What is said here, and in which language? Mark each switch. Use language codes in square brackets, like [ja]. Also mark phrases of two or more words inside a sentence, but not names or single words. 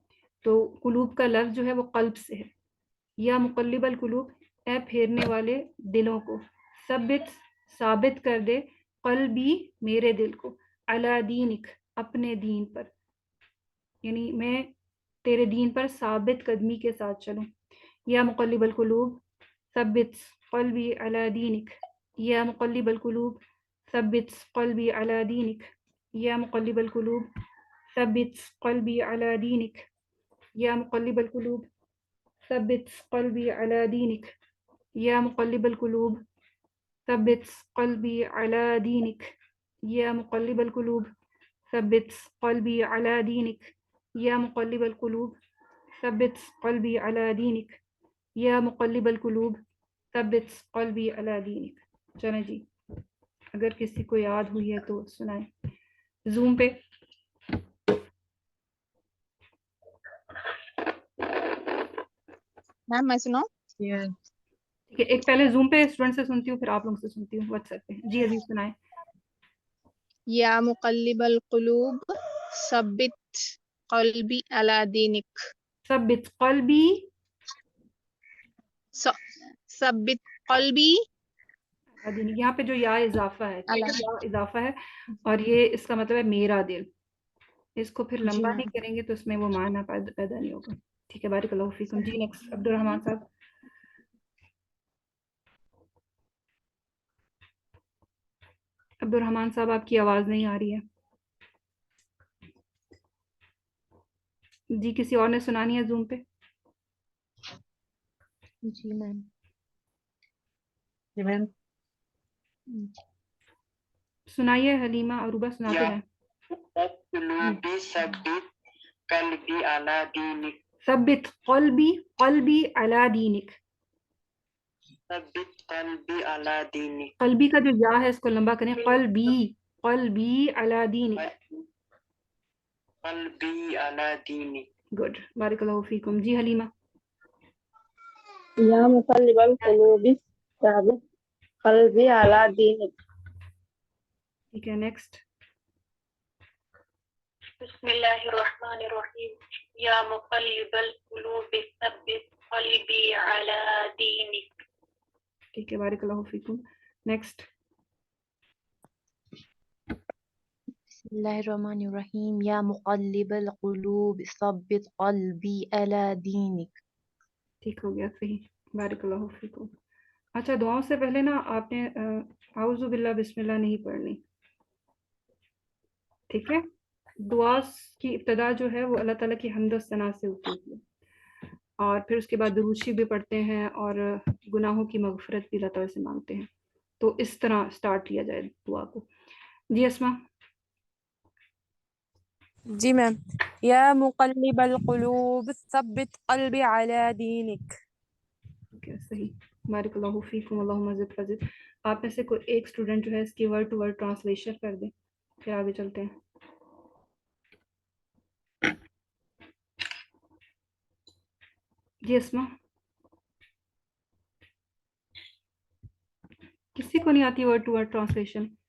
[ur] تو قلوب کا لفظ جو ہے وہ قلب سے ہے. [ar] یا مقلب القلوب، [ur] اے پھیرنے والے دلوں کو، ثابت کر دے، قلبی میرے دل کو، [ar] علی دینک [ur] اپنے دین پر، یعنی میں تیرے دین پر ثابت قدمی کے ساتھ چلوں. [ar] یا مقلب القلوب ثبت قلبی علی دینک، یا مقلب القلوب ثبت قلبی علی دینک، یا مقلب القلوب ثبت قلبی علی دینک، یا مقلب القلوب ثبت قلبی علی دینک، یا مقلب القلوب ثبت قلبی علی دینک، یا مقلب القلوب ثبت قلبی علی دینک، یا مقلب القلوب ثبت قلبی علی دینک، یا مقلب القلوب ثبت قلبی علی دینک. [ur] چلیں جی، اگر کسی کو یاد ہوئی ہے تو سنائیں زوم پہ. میم میں سناؤں؟ ٹھیک ہے، ایک پہلے زوم پہ اسٹوڈنٹ سے سنتی ہوں، پھر آپ لوگوں سے سنتی ہوں واٹس ایپ پہ. جی عزیز سنائیں. [ar] یا مقلب القلوب ثبت قلبی علی دینک، ثبت قلبی، ثبت قلبی [ur] یہاں پہ جو یا اضافہ ہے، اللہ. یا اضافہ ہے، اور یہ اس کا مطلب ہے میرا دل. اس کو پھر جی لمبا میم. نہیں کریں گے تو اس میں وہ معنی پیدا نہیں ہوگا. ٹھیک ہے، [ar] بارک اللہ فیکم. [ur] جی نیکسٹ عبد الرحمان صاحب. عبد الرحمان صاحب آپ کی آواز نہیں آ رہی ہے. جی کسی اور نے سنانی ہے زوم پہ؟ جی میم. جی میم. سنائیے، حلیمہ عروبہ سناتے ہیں. [ar] قلوبی ثبت قلبی علی دینک، ثبت قلبی، قلبی علی دینک. ثبت قلبی علی دینک، [ur] قلبی کا جو یا ہے اس کو لمبا کریں، [ar] قلبی، قلبی علی دینک. قلبی علی دینک. [ur] گڈ، [ar] بارک اللہ فیکم. [ur] جی حلیمہ. [ar] یا مقلب القلوب ثابت قلبی علی دینک. [ur] ٹھیک ہے، نیکسٹ. [ar] بسم اللہ الرحمن الرحیم. یا مقلب القلوب ثبت قلبی علی دینک. [ur] ٹھیک ہے، [ar] بارک اللہ فیکم. [ur] نیکسٹ. [ar] بسم اللہ الرحمن الرحیم. یا مقلب القلوب ثبت قلبی علی دینک. [ur] ٹھیک ہو گیا، صحیح، [ar] بارک اللہ فیکم. [ur] اچھا، دعاؤں سے پہلے نا آپ نے [ar] اعوذ باللہ بسم اللہ [ur] نہیں پڑھنی. ٹھیک ہے، دعا کی ابتدا جو ہے وہ اللہ تعالیٰ کی حمد و ثنا سے ہوتی ہے، اور پھر اس کے بعد درود شریف بھی پڑھتے ہیں اور گناہوں کی مغفرت بھی اللہ تعالیٰ سے مانگتے ہیں. تو اس طرح سٹارٹ کیا جائے دعا کو. جی اسما. جی میم. [ar] یا مقلب القلوب ثبت قلبی علی دینک. [ur] اوکے، صحیح. [ar] بارک اللہ فیکم اللہم زد فزد. [ur] آپ میں سے کوئی ایک اسٹوڈنٹ جو ہے اس کی [en] word to word translation [ur] کر دیں، پھر آگے چلتے ہیں. جی اسما، کسی کو نہیں آتی [en] word to word translation?